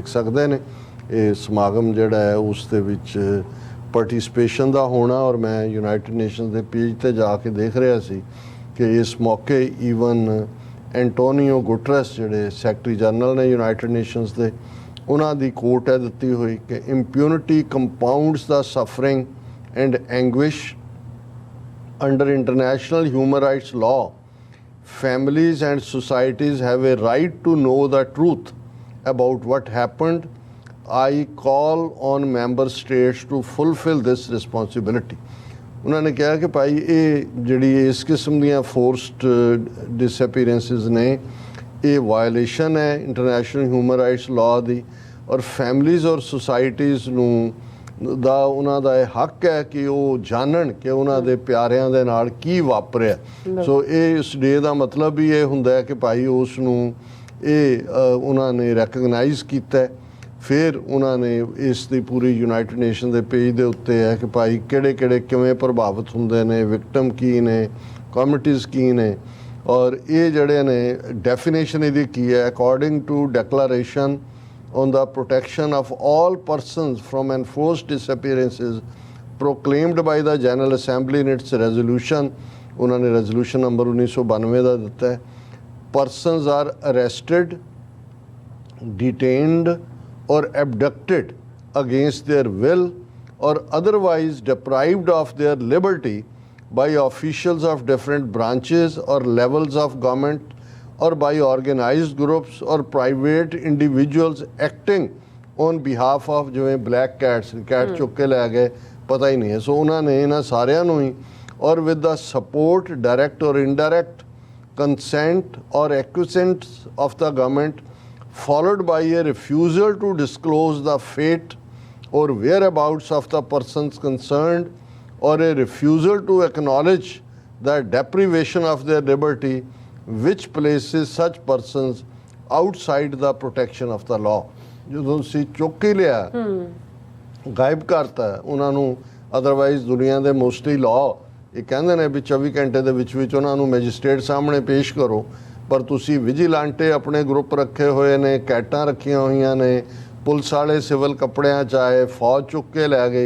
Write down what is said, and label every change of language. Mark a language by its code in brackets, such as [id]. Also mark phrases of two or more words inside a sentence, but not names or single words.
[pa] ਸਕਦੇ ਨੇ ਇਹ ਸਮਾਗਮ ਜਿਹੜਾ ਹੈ ਉਸ ਦੇ ਵਿੱਚ ਪਾਰਟਿਸਪੇਸ਼ਨ ਦਾ ਹੋਣਾ ਔਰ ਮੈਂ ਯੂਨਾਈਟਿਡ ਨੇਸ਼ਨਸ ਦੇ ਪੇਜ 'ਤੇ ਜਾ ਕੇ ਦੇਖ ਰਿਹਾ ਸੀ ਕਿ ਇਸ ਮੌਕੇ ਈਵਨ ਐਂਟੋਨੀਓ ਗੁਟਰਸ ਜਿਹੜੇ [en] secretary general [pa] ਨੇ ਯੂਨਾਈਟਿਡ ਨੇਸ਼ਨਸ ਦੇ, ਉਹਨਾਂ ਦੀ ਕੋਟ ਹੈ ਦਿੱਤੀ ਹੋਈ ਕਿ [en] impunity compounds the suffering and anguish under international human rights law. Families and societies have a right to know the truth about what happened. I call on member states to fulfill this responsibility. [pa] ਉਹਨਾਂ ਨੇ ਕਿਹਾ ਕਿ ਭਾਈ ਇਹ ਜਿਹੜੀ ਇਸ ਕਿਸਮ ਦੀਆਂ [en] forced disappearances [pa] ਨੇ, ਇਹ ਵਾਇਲੇਸ਼ਨ ਹੈ [en] international human rights law [pa] ਦੀ, ਔਰ ਫੈਮਲੀਜ਼ ਔਰ ਸੁਸਾਇਟੀਜ਼ ਨੂੰ ਉਹਨਾਂ ਦਾ ਇਹ ਹੱਕ ਹੈ ਕਿ ਉਹ ਜਾਣਨ ਕਿ ਉਹਨਾਂ ਦੇ ਪਿਆਰਿਆਂ ਦੇ ਨਾਲ ਕੀ ਵਾਪਰਿਆ। ਸੋ ਇਹ ਇਸ ਡੇ ਦਾ ਮਤਲਬ ਵੀ ਇਹ ਹੁੰਦਾ ਹੈ ਕਿ ਭਾਈ ਉਸ ਨੂੰ ਇਹ ਉਹਨਾਂ ਨੇ ਰੈਕਗਨਾਈਜ਼ ਕੀਤਾ। ਫਿਰ ਉਹਨਾਂ ਨੇ ਇਸ ਦੀ ਪੂਰੀ ਯੂਨਾਈਟਿਡ ਨੇਸ਼ਨ ਦੇ ਪੇਜ ਦੇ ਉੱਤੇ ਹੈ ਕਿ ਭਾਈ ਕਿਹੜੇ ਕਿਹੜੇ ਕਿਵੇਂ ਪ੍ਰਭਾਵਿਤ ਹੁੰਦੇ ਨੇ, ਵਿਕਟਮ ਕੀ ਨੇ, ਕਮਿਊਨਿਟੀਜ਼ ਕੀ ਨੇ, ਔਰ ਇਹ ਜਿਹੜੇ ਨੇ ਡੈਫੀਨੇਸ਼ਨ ਇਹਦੀ ਕੀ ਹੈ। [en] according to declaration on the protection of all persons from enforced disappearances proclaimed by the General Assembly in its resolution, [pa] ਉਹਨਾਂ ਨੇ [en] resolution number [pa] 1992 ਦਾ ਦਿੱਤਾ ਹੈ, [en] persons are arrested, detained or abducted against their will or otherwise deprived of their liberty by officials of different branches or levels of government or by organized groups or private individuals acting on behalf of [pa] ਜਿਵੇਂ ਬਲੈਕ ਕੈਟਸ ਕੈਟ ਚੁੱਕ ਕੇ ਲੈ ਗਏ, ਪਤਾ ਹੀ ਨਹੀਂ ਹੈ। ਸੋ ਉਹਨਾਂ ਨੇ ਇਹਨਾਂ ਸਾਰਿਆਂ ਨੂੰ ਹੀ ਔਰ [en] with the support direct ਔਰ indirect consent or acquiescence of the government followed by a refusal to disclose the fate or whereabouts of the persons concerned or a refusal to acknowledge the deprivation of their liberty which places such persons outside the protection of the law। [pa] ਜਦੋਂ ਤੁਸੀਂ ਚੁੱਕ ਹੀ ਲਿਆ, ਗਾਇਬ ਕਰਤਾ ਉਹਨਾਂ ਨੂੰ, ਅਦਰਵਾਈਜ਼ ਦੁਨੀਆ ਦੇ ਮੋਸਟਲੀ ਲਾਅ ਇਹ ਕਹਿੰਦੇ ਨੇ ਵੀ 24 ਘੰਟੇ ਦੇ ਵਿੱਚ ਉਹਨਾਂ ਨੂੰ ਮੈਜਿਸਟ੍ਰੇਟ ਸਾਹਮਣੇ ਪੇਸ਼ ਕਰੋ, ਪਰ ਤੁਸੀਂ ਵਿਜੀਲਾਂਟੇ ਆਪਣੇ ਗਰੁੱਪ ਰੱਖੇ ਹੋਏ ਨੇ, ਕੈਟਾਂ ਰੱਖੀਆਂ ਹੋਈਆਂ ਨੇ, ਪੁਲਿਸ ਵਾਲੇ ਸਿਵਲ ਕੱਪੜਿਆਂ 'ਚ ਆਏ, ਫੌਜ ਚੁੱਕ ਕੇ ਲੈ ਗਈ।